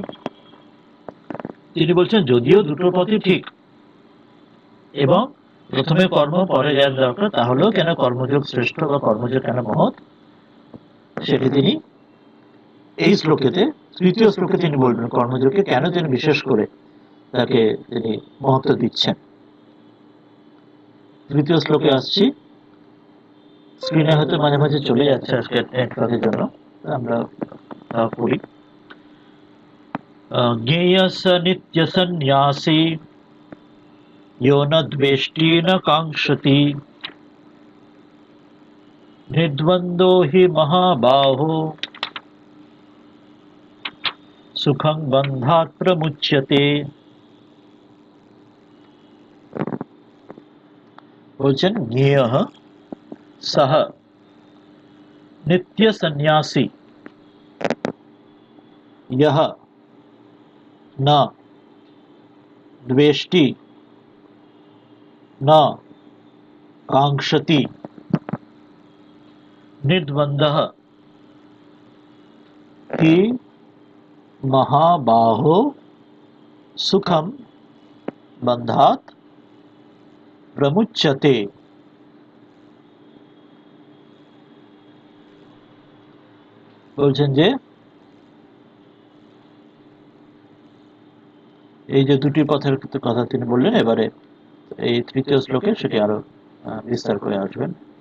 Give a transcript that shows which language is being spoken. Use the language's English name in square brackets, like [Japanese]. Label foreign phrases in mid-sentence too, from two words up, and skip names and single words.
[Bangla] তিনি বলছেন যদিও দুটো পথই ঠিক এবং প্রথমে কর্ম পরে জ্ঞান দরকার, তাহলেও কেন কর্মযোগ শ্রেষ্ঠ বা কর্মযোগ কেন মহৎ, সেটি তিনি এই শ্লোকেতে, তৃতীয় শ্লোকে তিনি বলবেন কর্মযোগকে কেন তিনি বিশেষ করে তাকে তিনি মহত্ব দিচ্ছেন। তৃতীয় শ্লোকে আসছি, স্ক্রিনে হয়তো মাঝে মাঝে চলে যাচ্ছে আজকে নেটওয়ার্কের জন্য, আমরা পড়ি। [Sanskrit] জ্ঞেয়স নিত্য সন্ন্যাসী यो न द्वेष्टि न काङ्क्षति निर्द्वन्द्वो हि महाबाहो सुखं बन्धात् प्रमुच्यते। [Bangla] বলছেন [Sanskrit] জ্ঞেয়ঃ সহ নিত্য সন্ন্যাসী यः न द्वेष्टि न काङ्क्षति निर्द्वन्द्वः हि महाबाहो सुखं बन्धात् प्रमुच्यते। [Bangla] বলছেন যে এই যে দুটি পথের কথা তিনি বললেন, এবারে এই তৃতীয় শ্লোকে সেটি আরো বিস্তার করে আসবেন।